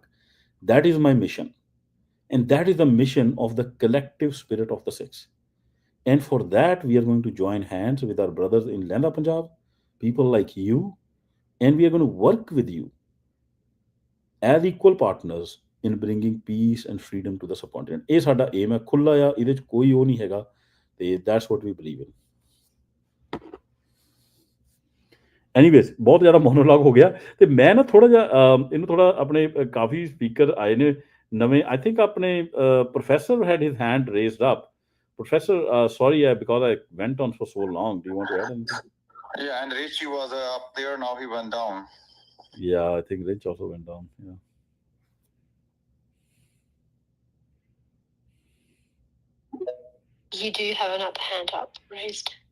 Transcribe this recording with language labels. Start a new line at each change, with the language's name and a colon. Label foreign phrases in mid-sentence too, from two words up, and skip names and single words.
English: That is my mission, and that is the mission of the collective spirit of the Sikhs. And for that, we are going to join hands with our brothers in Lenda Punjab, people like you, and we are going to work with you as equal partners in bringing peace and freedom to the subcontinent.
Punjabi: ਇਹ ਸਾਡਾ aim ਹੈ, ਖੁੱਲਾ ਆ, ਇਹਦੇ 'ਚ ਕੋਈ ਉਹ ਨਹੀਂ ਹੈਗਾ, ਤੇ
English: that's what we believe in.
Punjabi: ਐਨੀਵੇਜ਼ ਬਹੁਤ ਜ਼ਿਆਦਾ ਮੋਨੋਲੌਗ ਹੋ ਗਿਆ, ਤੇ ਮੈਂ ਨਾ ਥੋੜਾ ਜਿਹਾ ਇਹਨੂੰ ਥੋੜਾ ਆਪਣੇ ਕਾਫੀ ਸਪੀਕਰ ਆਏ ਨੇ ਨਵੇਂ.
English: I think ਆਪਣੇ ਪ੍ਰੋਫੈਸਰ had his hand raised up. Professor, sorry, because I went on for so long. Do you want to add anything? Yeah, and Richie was up there. Now he went down. Yeah, I think Rich also went down. Yeah. You do have another hand up raised.